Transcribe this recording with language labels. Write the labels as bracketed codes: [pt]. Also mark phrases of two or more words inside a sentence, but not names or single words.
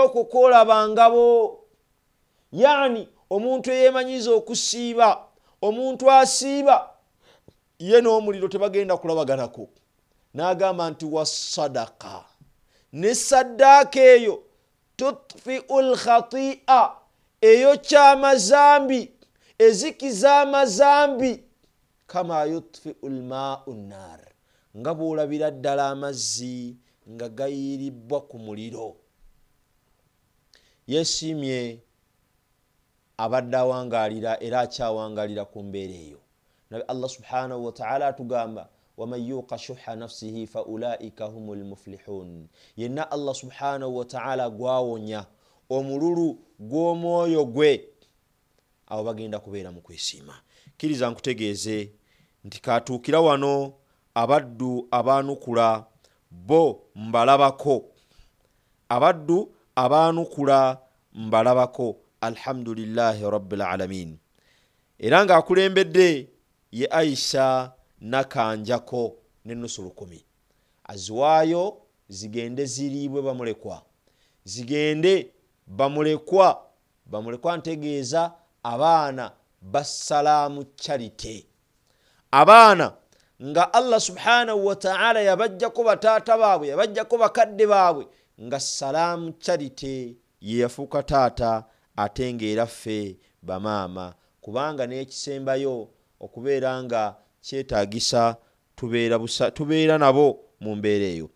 [lg] okukola bangabo yani omuntu yemanyiza okusiiba omuntu asiiba ye n'omuliro tebagenda kulabaganako n'agamba nti wasadaqa ne saddaaka eyo [ar] تطفئ الخطيئة [lg] eyo kyamazambi ezikiza amazambi [ar] كما يطفئ الماء النار [lg] nga bw'olabira ddala amazzi nga gayiribwa ku muliro yesiimye abadde awangalira era akyawangalira ku mbeera eyo nabi [ar] الله سبحانه وتعالى [lg] atugamba [ar] ومن يوق شح نفسه فأولئك هم المفلحون [lg] yenna [ar] الله سبحانه وتعالى [lg] gwawonya omululu gw'omwoyo gwe abo bagenda kubeera mu kwesiima kiriza nkutegeeze nti katuukira wano abaddu abaanukula bo mbalabako, abaddu abaanukula mbalabako. [ar] الحمد لله رب العالمين. [lg] Era ng'akulembedde ye Aisha Nakanjako n'ennusu 10. Aziwaayo zigende ziriibwe bamulekwa, zigende bamulekwa. Bamulekwa ntegeeza abaana bassalaamu charity, abaana nga [ar] الله سبحانه وتعالى [lg] yabajjako bataata baabwe, yabajjako bakadde baabwe, nga salaamu charity ye yafuuka taata ate ng'era ffe bamaama, kubanga n'ekisembayo okubeera nga kyetaagisa tubeera nabo mu mbeera eyo.